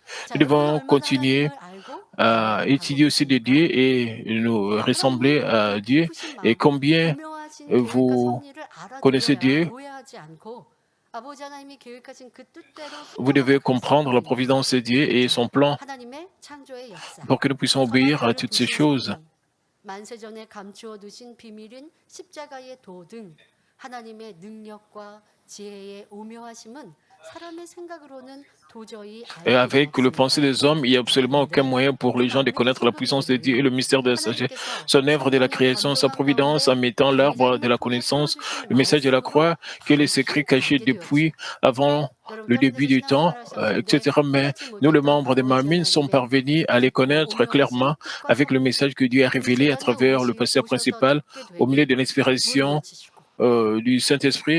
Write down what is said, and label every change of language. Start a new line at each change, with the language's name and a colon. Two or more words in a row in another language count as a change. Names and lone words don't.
French: Nous devons continuer à étudier aussi de Dieu et nous ressembler à Dieu. Et combien vous connaissez Dieu, vous devez comprendre la providence de Dieu et son plan pour que nous puissions obéir à toutes ces choses.
Korean: 만세전에 감추어 두신 비밀인 십자가의 도 등 하나님의 능력과 지혜의 오묘하심은 사람의 생각으로는 도저히
French: Et
Korean: 알
French: avec
Korean: 수가
French: le pensée des hommes, il n'y a absolument aucun moyen pour les gens de connaître la puissance de Dieu et le mystère de la sagesse, son œuvre de la création, sa providence en mettant l'arbre de la connaissance, le message de la croix, que les secrets cachés depuis avant le début du temps, etc. Mais nous, les membres de Mamine, sommes parvenus à les connaître clairement avec le message que Dieu a révélé à travers le pasteur principal au milieu de l'inspiration du Saint-Esprit.